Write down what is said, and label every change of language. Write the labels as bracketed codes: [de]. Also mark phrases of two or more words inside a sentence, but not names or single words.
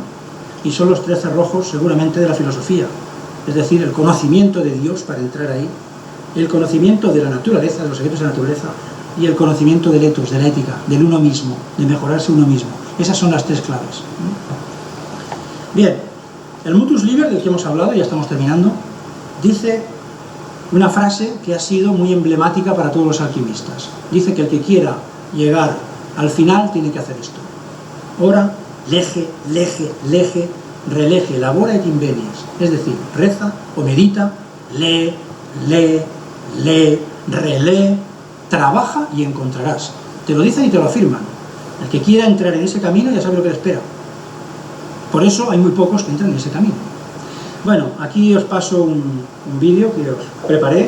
[es] Y son los 3 cerrojos seguramente de la filosofía. Es decir, el conocimiento de Dios para entrar ahí, el conocimiento de la naturaleza, de los secretos de la naturaleza, y el conocimiento del ethos, de la ética, del uno mismo, de mejorarse uno mismo. Esas son las 3 claves. Bien, el Mutus Liber, del que hemos hablado, ya estamos terminando, dice una frase que ha sido muy emblemática para todos los alquimistas. Dice que el que quiera llegar al final tiene que hacer esto. [la] Ora, lege, lege, lege, relege, labora et invenies. [es] Es decir, reza o medita, lee, lee, lee, relee, trabaja y encontrarás. Te lo dicen y te lo afirman. El que quiera entrar en ese camino ya sabe lo que le espera. Por eso hay muy pocos que entran en ese camino. Bueno, aquí os paso un vídeo que os preparé.